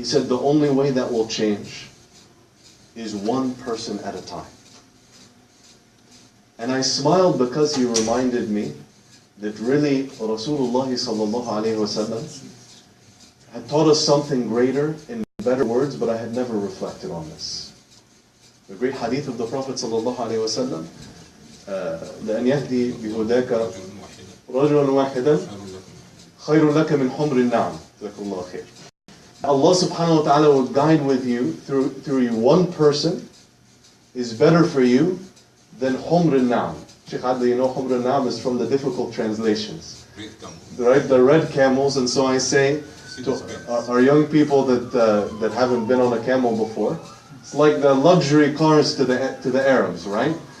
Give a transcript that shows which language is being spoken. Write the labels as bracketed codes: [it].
[en] He said the only way that will change is one person at a time. And I smiled because he reminded me that really Rasulullah sallallahu alayhi wasallam had taught us something greater in better words, but I had never reflected on this. The great hadith of the Prophet sallallahu alayhi wasallam, [ar] لأن يهدي بهداك رجلا واحدا خير لك من حمر النعم. جزاك الله خير. [en] Allah subhanahu wa ta'ala will guide with you through you one person is better for you than Humr al-Na'am. Sheikh Adly, you know Humr al-Na'am is from the difficult translations. Right, the red camels. And so I say to our young people that haven't been on a camel before, it's like the luxury cars to the Arabs, right?